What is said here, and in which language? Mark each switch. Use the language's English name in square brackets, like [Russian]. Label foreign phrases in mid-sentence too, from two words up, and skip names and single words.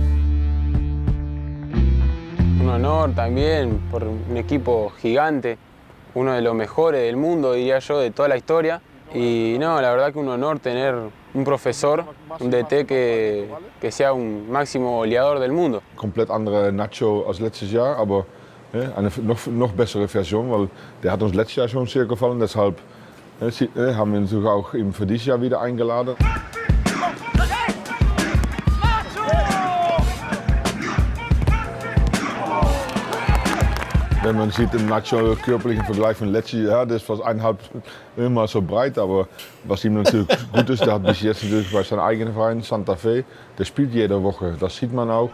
[Spanish] Un honor también por un equipo gigante, uno de los mejores del mundo, diría yo, de toda la historia. Y no, la verdad que un honor tener un profesor, un DT que sea un máximo goleador del mundo. [German] Komplett andere Nacho als letztes Jahr, aber eine noch bessere Version, weil der hat uns letztes Jahr schon sehr gefallen. Deshalb haben wir ihn natürlich auch für dieses Jahr wieder eingeladen. Wenn man sieht im Nacho körperlichen Vergleich von letztes Jahr, das ist fast 1,5 Mal so breit, aber was ihm natürlich gut ist, der hat bis jetzt natürlich bei seinem eigenen Verein Santa Fe, der spielt jede Woche, das sieht man auch.